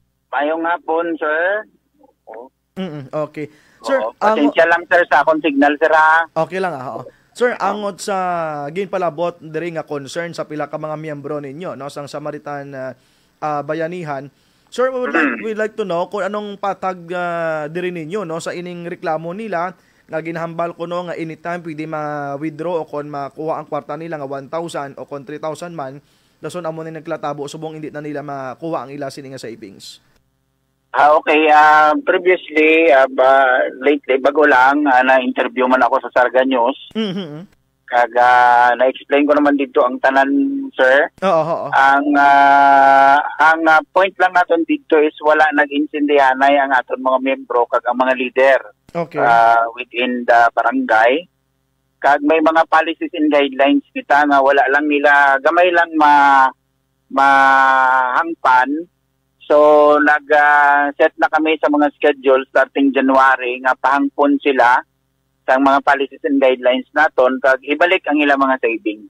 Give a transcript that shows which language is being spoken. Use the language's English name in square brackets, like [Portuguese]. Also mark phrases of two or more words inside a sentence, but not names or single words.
[Hiligaynon] Mayong hapon, sir. [English] Okay. Sir, [Hiligaynon] pasensya lang, sir, sa akong signal, sir, ha? Okay lang, ha? Sir, angot sa ginpalabot diri nga concern sa pila ka mga miyembro ninyo, no, sang Samaritan Bayanihan. [English] Sir, we'd like to know [Hiligaynon] kung anong patag diri ninyo, no, sa ining reklamo nila nga ginahambal ko, no, nga anytime pwede ma-withdraw o kon makuha ang kwarta nila nga 1,000 o kon 3,000 man, dason amo ni nagklatabo subong hindi na nila makuha ang ila sini nga savings. [English] Okay. Previously, lately, [Hiligaynon] bago lang, na-interview man ako sa Sarga News. Kaga, na-explain ko naman dito ang tanan, sir. Oo. Ang point lang natin dito is wala nag-insindihanay ang aton mga membro kag ang mga leader. [English] Okay. Within the barangay. [Hiligaynon] Kag may mga [English] policies and guidelines [Hiligaynon] kita nga wala lang nila, gamay lang mahangpan. So, nag-set na kami sa mga schedule starting January nga pahangpon sila sa mga [English] policies and guidelines [Hiligaynon] naton kag ibalik ang ilang mga savings.